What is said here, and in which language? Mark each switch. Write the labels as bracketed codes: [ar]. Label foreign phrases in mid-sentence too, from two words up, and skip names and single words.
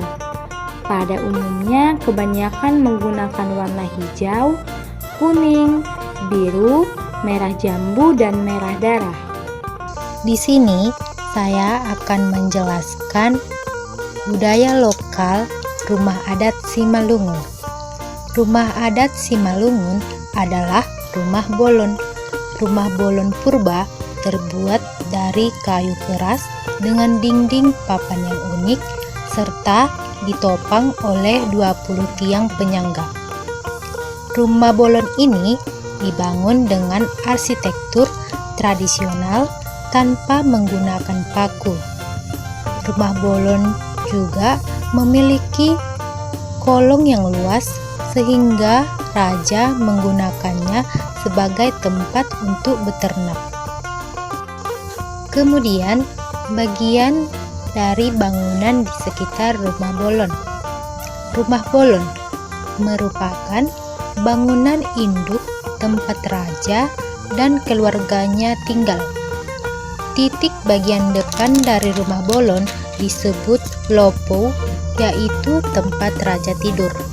[id] Pada umumnya kebanyakan menggunakan warna hijau, kuning, biru, merah jambu, dan merah darah. Di sini saya akan menjelaskan budaya lokal rumah adat Simalungun. Rumah adat Simalungun adalah rumah bolon. Rumah bolon purba terbuat dari kayu keras dengan dinding papan yang unik serta ditopang oleh 20 tiang penyangga. Rumah bolon ini dibangun dengan arsitektur tradisional tanpa menggunakan paku. Rumah bolon juga memiliki kolong yang luas sehingga raja menggunakannya sebagai tempat untuk beternak. Kemudian, bagian dari bangunan di sekitar rumah bolon. Rumah bolon merupakan bangunan induk tempat raja dan keluarganya tinggal. Titik bagian depan dari rumah bolon disebut lopo, yaitu tempat raja tidur.